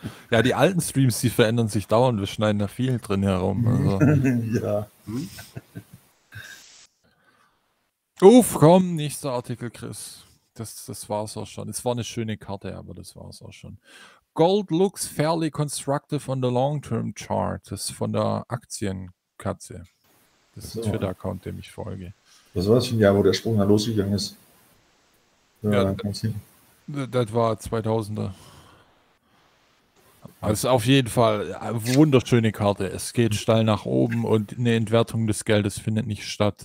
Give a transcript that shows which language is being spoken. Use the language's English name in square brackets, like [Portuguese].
[German] Ja, die alten Streams, die verändern sich dauernd. Wir schneiden da viel drin herum. Also. Ja. Uff, komm, nächster Artikel, Chris. Das war's auch schon. Es war eine schöne Karte, aber das war's auch schon. [English] Gold looks fairly constructive on the long-term chart. [German] Das ist von der Aktienkatze. Das ist ein Twitter-Account, dem ich folge. Das war das schon, ja, wo der Sprung da losgegangen ist. Ja, das war 2000er. Also auf jeden Fall eine wunderschöne Karte. Es geht steil nach oben und eine Entwertung des Geldes findet nicht statt.